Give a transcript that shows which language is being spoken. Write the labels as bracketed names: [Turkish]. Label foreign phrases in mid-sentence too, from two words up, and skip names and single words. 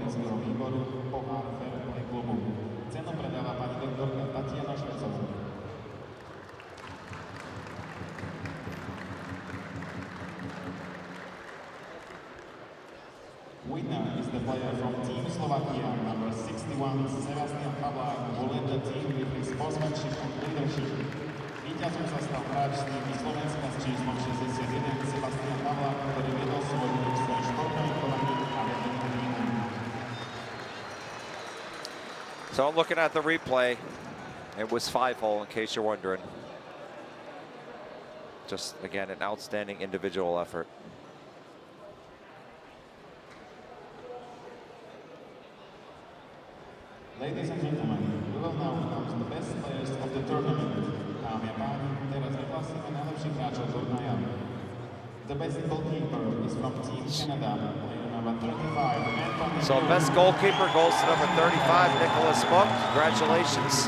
[English] Winner is the player from Team Slovakia, number 61, Sebastian Pavlák, who led the team with his sportsmanship and leadership. [Slovak] Víťazom sa stal hráč z týmu Slovenska s číslom 61, Sebastian Pavlák, ktorý vedol svoj výrok svojim športovým konaním a vedením týmu. [English] So I'm looking at the replay. It was 5-hole, in case you're wondering. Just, again, an outstanding individual effort. Ladies and gentlemen, we will now announce the best players of the tournament. [Slovak] Dámy a páni, teraz vyhlasíme najlepších hráčov turnaja. [English] The best goalkeeper is from Team Canada, player number 35, Anthony. So best goalkeeper goes to number 35, Nicholas Book. Congratulations.